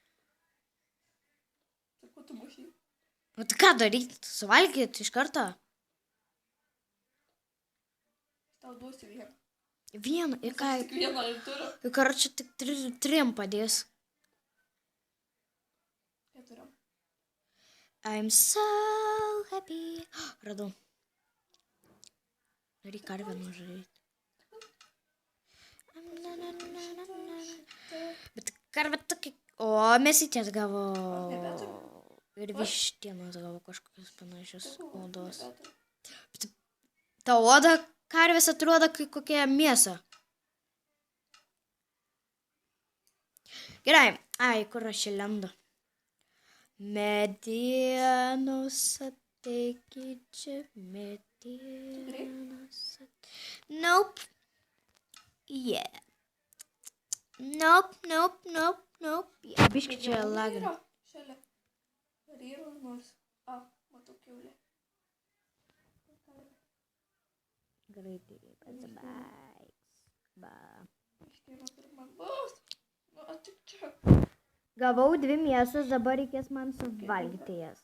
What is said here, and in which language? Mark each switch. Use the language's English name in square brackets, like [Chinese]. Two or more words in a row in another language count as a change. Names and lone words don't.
[Lithuanian] Tai ko tu mušiai? O tai ką daryti? Suvalgyti iš karto? Tau duosiu vieną. Vieną, ir ką? Tik vieną ir turiu. Ir karočią tik trim padės. Keturiam. [English] I'm so happy. [Lithuanian] Radau. Reikia karvę nužudyti. Bet karvė tokia... O, mėsytės gavo. Ir vištienos gavo kažkokios panašios odos. Ta oda karvės atrodo kaip kokia mėsa. Gerai. Ai, kur aš čia lendu? Medienos ateikit čia. Medienos ateikit. [English] Nope. Yeah. Nope. Yeah, [Lithuanian] biški čia lagina. Šalia. Ar yra nors? A, matau kiaulę. Greitai pasibaigs. Ba. Iškėlė pirman bus. Nu, atik čia. Gavau 2 mėsas, dabar reikės man suvalgyti jas.